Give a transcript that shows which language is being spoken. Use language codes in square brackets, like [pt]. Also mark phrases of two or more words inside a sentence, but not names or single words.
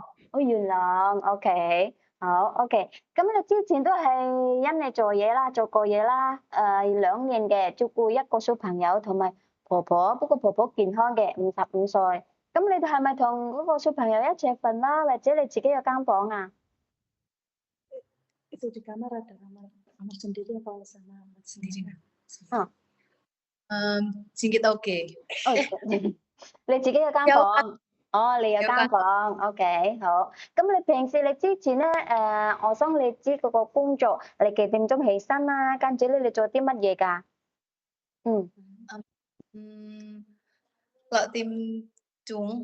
[yue] 哦，元朗，OK，好，OK。咁你之前都係因你做嘢啦，做過嘢啦，2年嘅，照顧一個小朋友同埋婆婆，不過婆婆健康嘅55歲。咁你哋係咪同嗰個小朋友一齊瞓啦，或者你自己有間房啊？ [id] Itu di kamar ada kamar sendiri apa sama sendiri? Ờ. Sedikit oke. Ôi, [yue] 你自己有間有啊，房？哦，你有有間間房，OK，好。咁你平時你之前咧，我想你知嗰個工作，你幾點鐘起身啦？跟住咧，你做啲乜嘢㗎？嗯嗯6點鐘，